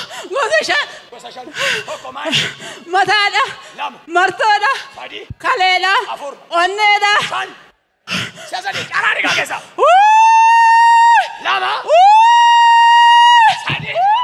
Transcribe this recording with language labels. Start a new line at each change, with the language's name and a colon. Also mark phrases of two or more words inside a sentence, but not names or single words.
Oromo: Gosa shan. Gosa shan. Tokko maal? Mataadha. Lama. Martoodha. Sadii. Kaleedha. Afur. Onneedha. Shan. Siya sadii, caraan dhiigaa keessa. Wuu! Lama. Wuu! Sadii.